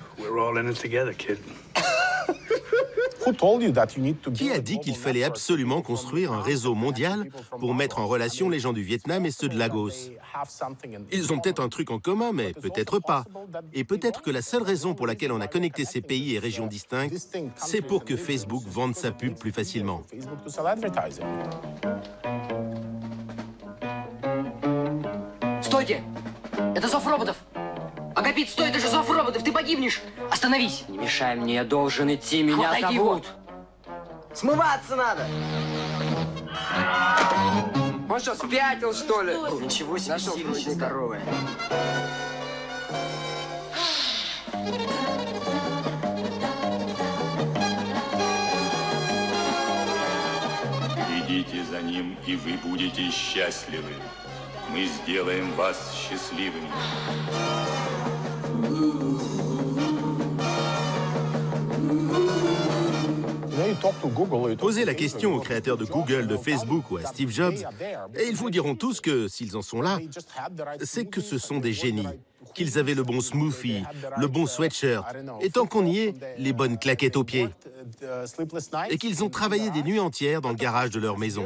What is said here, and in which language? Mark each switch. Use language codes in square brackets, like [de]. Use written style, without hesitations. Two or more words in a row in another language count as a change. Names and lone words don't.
[en] We're all in it together, kid. [fr] Qui a dit qu'il fallait absolument construire un réseau mondial pour mettre en relation les gens du Vietnam et ceux de Lagos? Ils ont peut-être un truc en commun, mais peut-être pas. Et peut-être que la seule raison pour laquelle on a connecté ces pays et régions distinctes, c'est pour que Facebook vende sa pub plus facilement. [ru] Стойте! Это зов роботов! Агапит, стой, это же зов роботов, ты погибнешь! Остановись! Не мешай мне, я должен идти, меня зовут! Смываться надо! Он что, спятил, что ли? Ничего себе, сильно здоровая. Идите за ним, и вы будете счастливы. Мы сделаем вас счастливыми. [fr] Posez la question aux créateurs de Google, de Facebook ou à Steve Jobs, et ils vous diront tous que, s'ils en sont là, c'est que ce sont des génies, qu'ils avaient le bon smoothie, le bon sweatshirt, et tant qu'on y est, les bonnes claquettes aux pieds, et qu'ils ont travaillé des nuits entières dans le garage de leur maison.